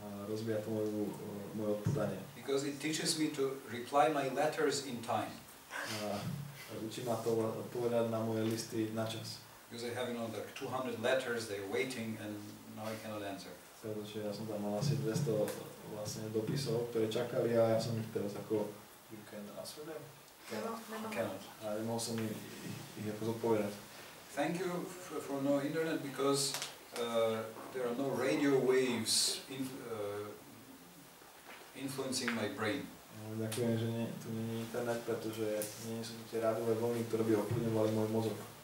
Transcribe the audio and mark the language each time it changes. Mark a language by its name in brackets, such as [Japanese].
[Slovak] Rozvíja to moje odpodanie. [English] Because it teaches me to reply my letters in time. [Slovak] Učí ma to odpovedať na moje listy na čas. [English] Because I have, like 200 letters, they're waiting and now I cannot answer. [Slovak] Pretože ja som tam mal asi 200 vlastne dopisov, ktoré čakali a ja som ich teraz ako [English] you can answer them? Cannot. [Slovak] A nemohol som ich ako zodpovedať. [English] Thank you for no internet because there are no radio waves influencing my brain. [Slovak] Ďakujem, že tu nie je internet, pretože nie sú tie rádiové vlny, ktoré by ovplyvňovali môj mozog.